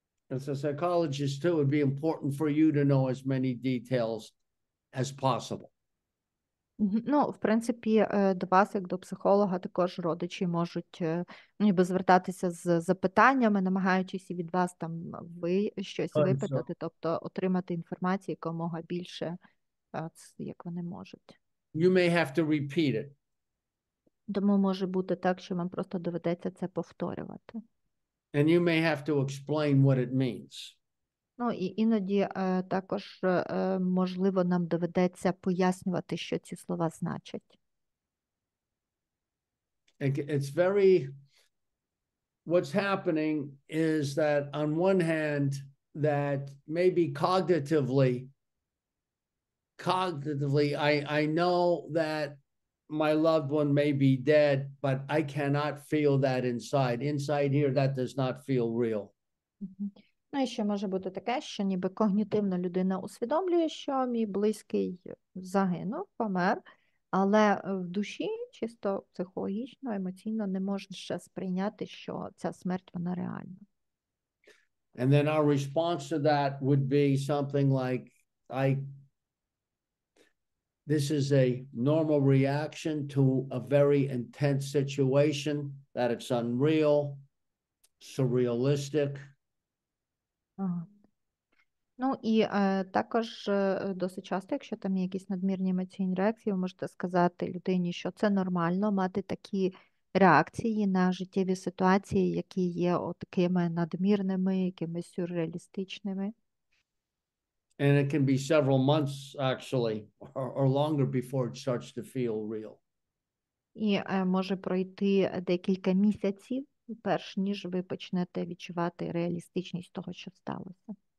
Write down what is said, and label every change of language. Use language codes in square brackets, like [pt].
[en] As a psychologist too, it'd be important for you to know as many details as possible. [uk] Ну, в принципі, до вас, як до психолога, також родичі можуть ніби звертатися з запитаннями, намагаючись від вас там щось випитати, тобто отримати інформацію якомога більше, як вони можуть. [en] You may have to repeat it. [uk] Тому може бути так, що вам просто доведеться це повторювати. [en] And you may have to explain what it means. [uk] Ну, і іноді також, можливо, нам доведеться пояснювати, що ці слова значать. [en] It's what's happening is that on one hand, that maybe cognitively, I know that my loved one may be dead, but I cannot feel that inside. Inside here, that does not feel real. [uk] Ну, і ще може бути таке, що ніби когнітивно людина усвідомлює, що мій близький загинув, помер, але в душі, чисто психологічно, емоційно не може ще сприйняти, що ця смерть, вона реальна. [en] And then our response to that would be something like, this is a normal reaction to a very intense situation, that it's unreal, surrealistic. [uk] Ага. Ну і також досить часто, якщо там є якісь надмірні емоційні реакції, ви можете сказати людині, що це нормально мати такі реакції на життєві ситуації, які є такими надмірними, якимись сюрреалістичними. [en] And it can be several months, actually, or longer before it starts to feel real. [uk] І може пройти декілька місяців, перш ніж ви почнете відчувати реалістичність того, що сталося.